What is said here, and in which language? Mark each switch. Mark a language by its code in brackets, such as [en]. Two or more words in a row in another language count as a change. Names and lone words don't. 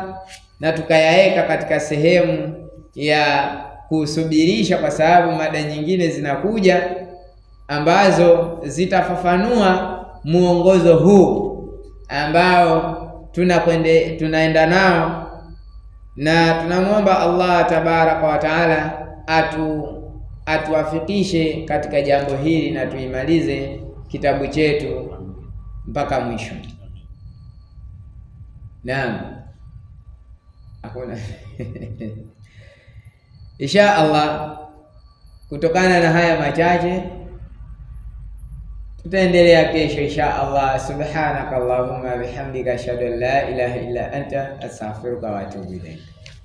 [sw] na tukayaweka katika sehemu ya kusubirisha, kwa sababu mada nyingine zinakuja ambazo zitafafanua muongozo huu ambao tunaenda nao, na tunamwomba Allah [ar] تبارك وتعالى [sw] atuwafikishe katika jambo hili na tuimalize kitabu chetu mpaka mwisho. Naam, hakuna [ar] إن شاء الله. [sw] Kutokana na haya machache tutaendelea kesho [ar] إن شاء الله. سبحانك اللهم وبحمدك أشهد أن لا إله إلا أنت أستغفرك وأتوب إليك.